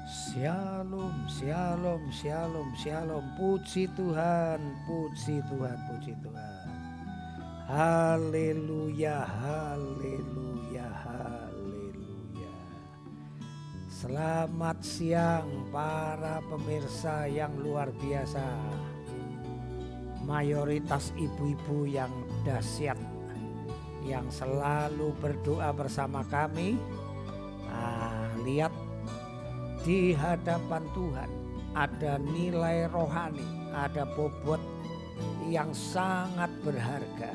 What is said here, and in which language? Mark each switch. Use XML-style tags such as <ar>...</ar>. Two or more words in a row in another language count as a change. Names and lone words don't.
<he>Shalom, shalom, shalom, shalom.</he> <id>Puji Tuhan, puji Tuhan, puji Tuhan. Haleluya, haleluya, haleluya. Selamat siang para pemirsa yang luar biasa. Mayoritas ibu-ibu yang dahsyat, yang selalu berdoa bersama kami. Lihat, di hadapan Tuhan ada nilai rohani, ada bobot yang sangat berharga.</id>